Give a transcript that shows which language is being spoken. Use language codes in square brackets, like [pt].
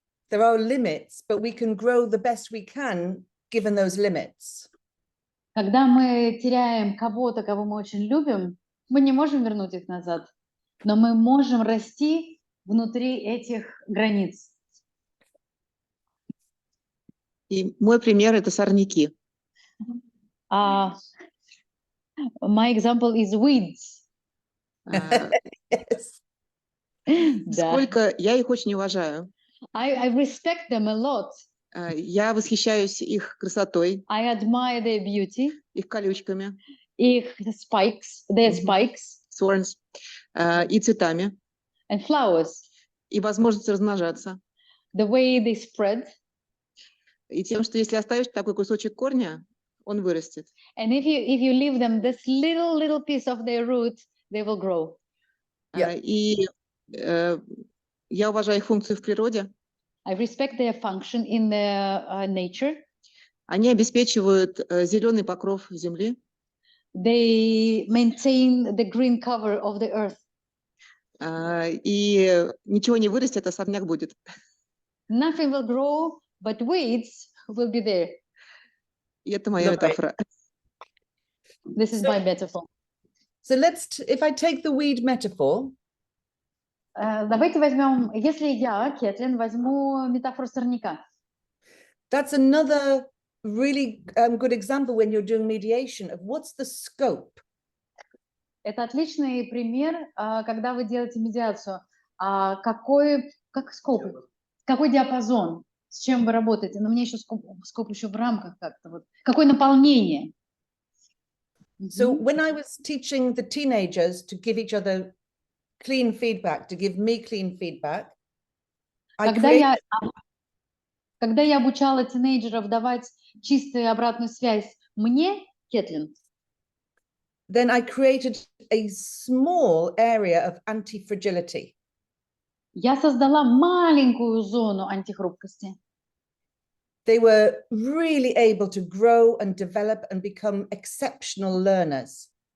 [en] There are limits, but we can grow the best we can given those limits. [ru] Когда мы теряем кого-то, кого мы очень любим, мы не можем вернуть их назад, но мы можем расти внутри этих границ. И мой пример – это сорняки. [en] My example is weeds. Yes. [ru] Да. Сколько я их очень уважаю. [en] I respect them a lot. [ru] Я восхищаюсь их красотой, [en] I admire their beauty, [ru] их колючками, их [en] spikes, their spikes, thorns, [ru] и цветами, [en] and flowers, [ru] и возможностью размножаться. [en] the way they spread. [ru] И тем, что если оставишь такой кусочек корня, он вырастет. [en] And if you leave them this little piece of their root, they will grow. Yeah. [ru] И я уважаю их функцию в природе. [en] I respect their function in the nature. [ru] Они обеспечивают зеленый покров земли. [en] They maintain the green cover of the earth. [ru] И ничего не вырастет, а сорняк будет. [en] Nothing will grow, but weeds will be there. [ru] И это моя метафора. [en] This is my metaphor. So if I take the weed metaphor, [ru] Давайте возьмем, если я, Кэтлин, возьму метафору сорняка. [en] that's another really good example when you're doing mediation of what's the scope. [ru] Это отличный пример, когда вы делаете медиацию. Какой диапазон, с чем вы работаете? Но мне еще скоп еще в рамках как-то. Вот. Какое наполнение? [en] So when I was teaching the teenagers to give each other clean feedback, to give me clean feedback, [ru] Когда я обучала тинейджеров давать чистую обратную связь мне, Кэтлин, [en] then I created a small area of anti-fragility. [ru] я создала маленькую зону антихрупкости. [en] They were really able to grow and develop and become exceptional learners.